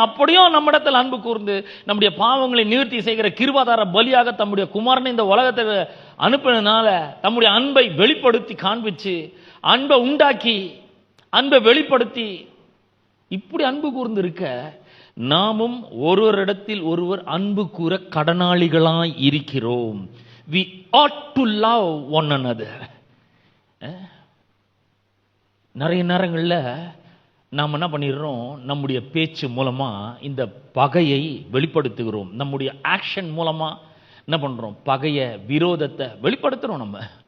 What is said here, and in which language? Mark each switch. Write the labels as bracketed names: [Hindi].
[Tamil] அப்படியும் நம்மிடத்தில் அன்பு கூர்ந்து நம்முடைய பாவங்களை நிவர்த்தி செய்கிற கிருபாதார பலியாக தம்முடைய குமாரனை இந்த உலகத்தை அனுப்பினதுனால தம்முடைய அன்பை வெளிப்படுத்தி காண்பிச்சு, அன்பை உண்டாக்கி, அன்பை வெளிப்படுத்தி, இப்படி அன்பு கூர்ந்து இருக்க நாமும் ஒருவரிடத்தில் ஒருவர் அன்பு கூற கடனாளிகளாய் இருக்கிறோம். [English] We ought to love one another. [Tamil] நிறைய நேரங்களில் நாம் என்ன பண்ணிடுறோம், நம்முடைய பேச்சு மூலமா இந்த பகையை வெளிப்படுத்துகிறோம். நம்முடைய ஆக்ஷன் மூலமா என்ன பண்றோம், பகையை, விரோதத்தை வெளிப்படுத்துறோம் நம்ம.